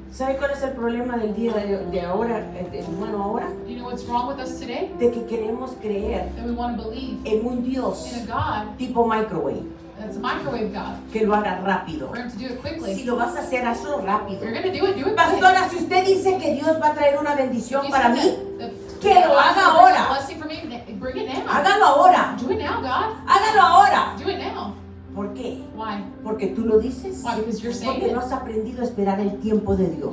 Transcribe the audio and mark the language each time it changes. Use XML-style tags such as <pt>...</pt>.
<es>¿Sabe cuál es el problema del día de ahora, bueno ahora?</es> <en>Do you know what's wrong with us today?</en> <es>De que queremos creer</es> <en>That we want to believe</en> <es>en un Dios</es> <en>in a God</en> <es>tipo microwave,</es> <en>that's a microwave God,</en> <es>que lo haga rápido.</es> <en>for Him to do it quickly.</en> <es>lo vas a hacer, hazlo</es> <en>If</en> <es>rápido.</es> <en>you're going to do it quick.</en> <es>Pastora, si usted dice que Dios va a traer una bendición</es> <en>You</en> <es>para mí,</es> <en>that</en> <es>que lo</es> <en>God's</en> <es>haga</es> <en>gonna bring</en> <es>ahora.</es> <en>a blessing for me. Bring it now.</en> <es>hágalo ahora.</es> <en>Do it now, God.</en> <es>Hágalo ahora.</es> <en>Do it now.</en> <es>¿Por qué?</es> <en>Why?</en> <es>Porque tú lo dices.</es> <en>Why? Because you're saying</en> <es>Porque no</es> <en>it.</en> <es>has aprendido a esperar el tiempo de Dios.</es>